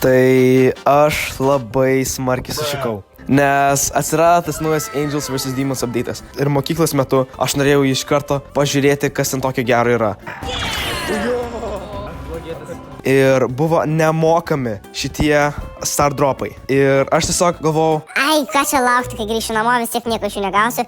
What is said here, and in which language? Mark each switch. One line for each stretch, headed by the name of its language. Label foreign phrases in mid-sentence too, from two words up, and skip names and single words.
Lithuanian: Tai aš labai smarkiai sušikau. Nes atsirado tas naujas Angels vs. Demons update'as. Ir mokyklos metu aš norėjau iš karto pažiūrėti, kas ten tokio gero yra. Ir buvo nemokami šitie stardropai. Ir aš tiesiog galvojau, ai, ką čia laukti, kai grįšiu namo, vis tiek nieko iš jų negausiu.